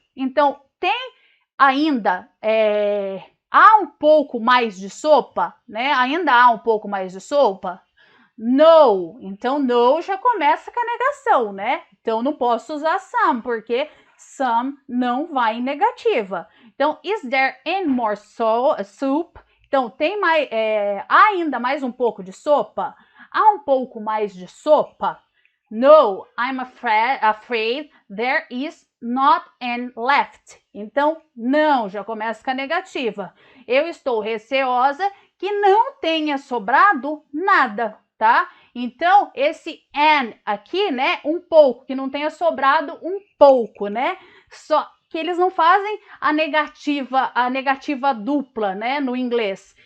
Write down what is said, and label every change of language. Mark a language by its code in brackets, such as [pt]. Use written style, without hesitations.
[pt] Então, tem ainda, há um pouco mais de sopa, né? Ainda há um pouco mais de sopa? No. Então, no já começa com a negação, né? Então, não posso usar some, porque some não vai em negativa. [en] Então, is there any more soup? [pt] Então, tem mais, há ainda mais um pouco de sopa? Há um pouco mais de sopa? [en] No, I'm afraid there is not any left. [pt] Então, não, já começa com a negativa. Eu estou receosa que não tenha sobrado nada, tá? Então, esse and aqui, né, um pouco, que não tenha sobrado um pouco, né? Só que eles não fazem a negativa dupla, né, no inglês.